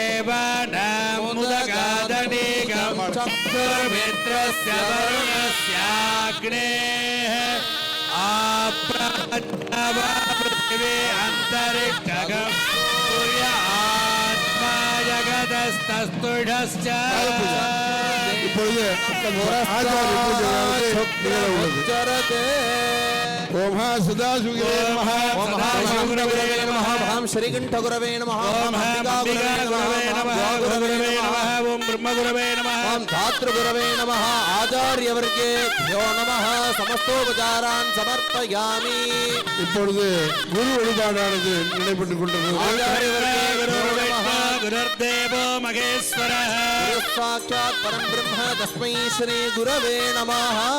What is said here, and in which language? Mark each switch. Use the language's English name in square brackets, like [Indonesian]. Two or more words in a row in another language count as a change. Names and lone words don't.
[Sanskrit] देवानामुदगादनीकं चक्षुर्मित्रस्य वरुणस्याग्नेः आप्राज्ञवा पृथिवी अन्तरिक्षगं सूर्य आत्मा जगतस्तस्तुषश्च [Tamil] இப்பொழுது ஆச்சாரிய பூஜையானது நிகழ உள்ளது. [Sanskrit] ओम् हां सदाशिवगुरवे नमः. ओम गुरवे नमः भाम श्रीकंठ गुरवे नमः ओम अंबिका गुरवे नमः गुरवे नमः ओम ब्रह्म गुरवे नमः ओम धातृ गुरवे नमः आचार्य वर्गे भ्यो नमः समस्तोपचारान् समर्पयामि [Tamil] இப்பொழுது குரு வழிபாடானது நடைபெற்றுக் கொண்டிருக்கிறது. [Sanskrit] आचार्य वर्गे गुरवे नमः गुरुर्देवो महेश्वरः साक्षात् परम ब्रह्म तस्मै श्री गुरवे नमः